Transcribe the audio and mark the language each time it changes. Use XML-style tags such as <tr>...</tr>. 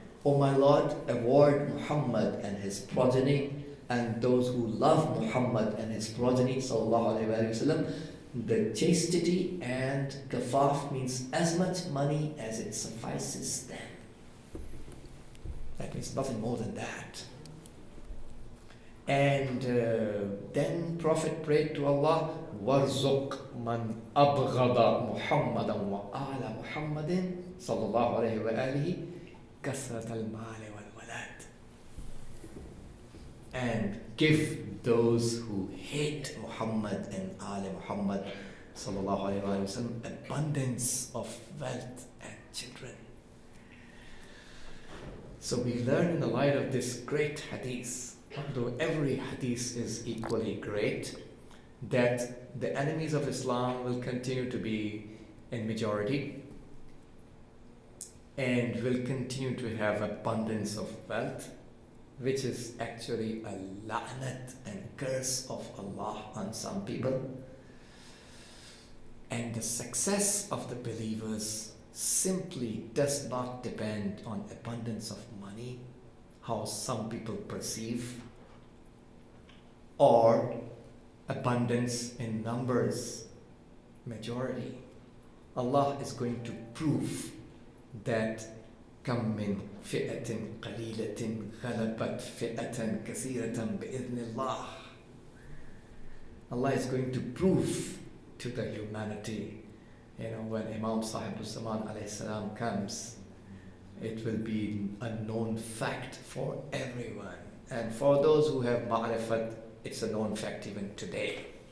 <en>O my Lord, award Muhammad and his progeny and those who love Muhammad and his progeny sallallahu alaihi wasallam the chastity, and kafaf means as much money as it suffices them. That means nothing more than that. And then Prophet prayed to Allah,</en> <ar>وَارْزُقْ مَنْ أَبْغَضَ مُحَمَّدًا وَآلَ مُحَمَّدٍ صلى الله عليه وآله كثرة المال والولد.</ar> <en>And give those who hate Muhammad and Al Muhammad sallallahu alaihi wasallam abundance of wealth and children. So we learn in the light of this great hadith, although every hadith is equally great, that the enemies of Islam will continue to be in majority and will continue to have abundance of wealth, which is actually a la'nat and curse of Allah on some people. And the success of the believers simply does not depend on abundance of money, how some people perceive, or abundance in numbers, majority. Allah is going to prove that</en> <ar>كم من فئة قليلة غلبت فئة كثيرة بإذن الله.</ar> <en>Allah is going to prove to the humanity, when Imam Sahib Zaman alayhi salam comes, it will be a known fact for everyone. And for those who have ma'rifat, it's a known fact even today.</en>